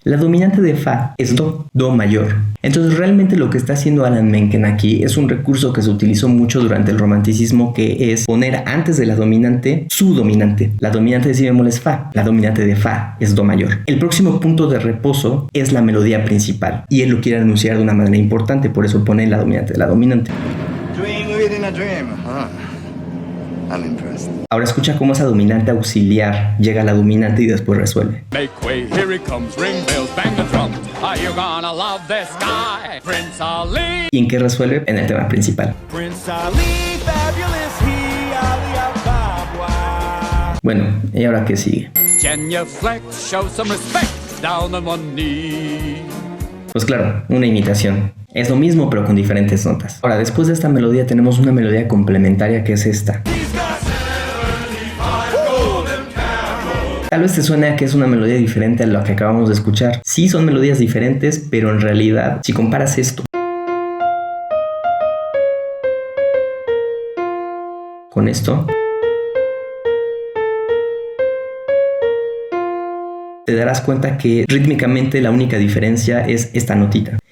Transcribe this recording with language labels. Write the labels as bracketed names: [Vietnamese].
[Spanish] La dominante de fa es do mayor. Entonces realmente lo que está haciendo Alan Menken aquí es un recurso que se utilizó mucho durante el romanticismo, que es poner antes de la dominante su dominante. La dominante de si bemol es fa, la dominante de fa es do mayor. El próximo punto de reposo es la melodía principal y él lo quiere anunciar de una manera importante, por eso pone la dominante de la dominante. [English] Dream within a dream, huh? I'm impressed. [Spanish] Ahora escucha cómo esa dominante auxiliar llega a la dominante y después resuelve. [English] Make way, here it comes, ring bells, bang the drum. Are you gonna love this guy? Prince Ali. [Spanish] ¿Y en qué resuelve? En el tema principal. [English] Prince Ali, fabulous he, Ali Ababa. [Spanish] Bueno, ¿y ahora qué sigue? [English] Genuflect, show some respect, down on one knee. [Spanish] Pues claro, una imitación. Es lo mismo pero con diferentes notas. Ahora, después de esta melodía tenemos una melodía complementaria que es esta. Tal vez te suene a que es una melodía diferente a lo que acabamos de escuchar. Sí, son melodías diferentes, pero en realidad, si comparas esto con esto, te darás cuenta que rítmicamente la única diferencia es esta notita.